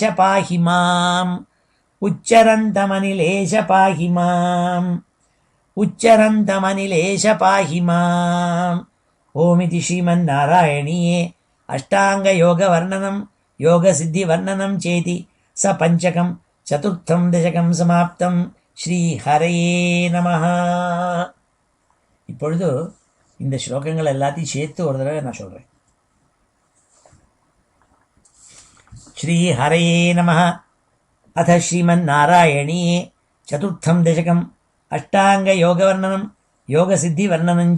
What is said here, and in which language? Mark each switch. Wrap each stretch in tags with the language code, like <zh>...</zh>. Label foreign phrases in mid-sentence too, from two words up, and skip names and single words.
<sa>पाहि माम् उच्चरन्तमनिलेश पाहि माम् उच्चरन्तमनिलेश पाहि माम् ओमिति श्रीमन्नारायणीये अष्टाङ्गयोगवर्णनं योगसिद्धिवर्णनं चेति स पञ्चकं चतुर्थं दशकं समाप्तं श्रीहरये नमः.</sa> <ta>இப்பொழுது இந்த ஸ்லோகங்கள் எல்லாத்தையும் சேர்த்து ஒரு தடவை நான் சொல்கிறேன்.</ta> <sa>श्रीहरये नमः. अथ श्रीमन्नारायणीये चतुर्थं दशकं अष्टाङ्गयोगवर्णनं योगसिद्धिवर्णनञ्च.</sa>